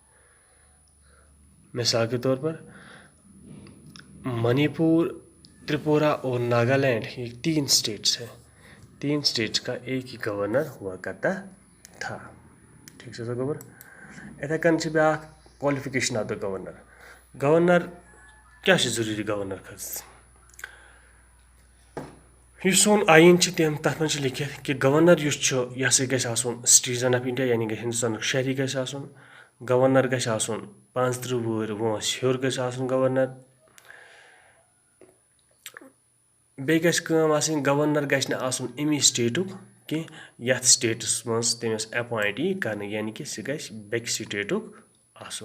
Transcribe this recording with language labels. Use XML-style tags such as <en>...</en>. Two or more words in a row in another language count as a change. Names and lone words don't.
<ur>مثال کے طور پر منی پور، تریپورہ اور ناگالینڈ یہ 3 اسٹیٹس ہیں. 3 اسٹیٹس کا ایک ہی گورنر ہوا کرتا تھا. ٹھیک سے گوبر.</ur> <ks>اتھے کن سے بیاکھ</ks> <en>qualification of the governor.</en> <ks>گورنر کیا ضروری گورنر خٲطرٕ؟ یُس سون آئین تَتھ منٛز چھِ لیکھِتھ کہ گورنر یُس چھُ یہِ ہسا گژھِ آسُن</ks> <en>citizen of India</en> <ks>یعنی کہ ہندوستانُک شہری گژھِ آسُن. گورنر گژھِ آسُن 35 وُہٕرۍ وٲنٛسہِ ہیوٚر گژھِ آسُن گورنر. بیٚیہِ گژھِ کٲم آسٕنۍ گورنر گژھِ نہٕ آسُن امی سٹیٹُک کینٛہہ یتھ سٹیٹس منٛز تٔمِس اپوینٹ یی کرنہٕ یعنی کہ سُہ گژھِ بیٚکہِ سٹیٹُک آسُن.</ks>